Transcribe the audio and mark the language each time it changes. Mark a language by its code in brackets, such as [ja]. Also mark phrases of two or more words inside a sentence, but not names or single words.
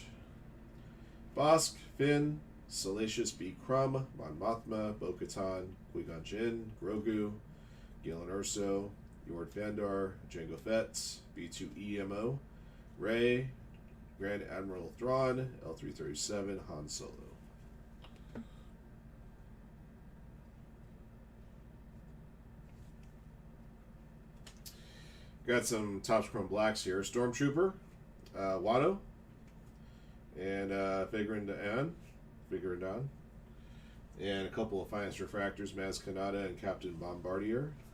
[en] Bosk, Finn, Salacious B. Crumb, Mon Mothma, Bo-Katan, Qui-Gon Jinn, Grogu, Galen Erso, Yord Vandar, Jango Fett, B2EMO, Rey, Grand Admiral Thrawn, L337, Han Solo. Got some Topps Chrome Blacks here. Stormtrooper, Watto, and Figuerendan, and a couple of Finest Refractors, Maz Kanata and Captain Bombardier.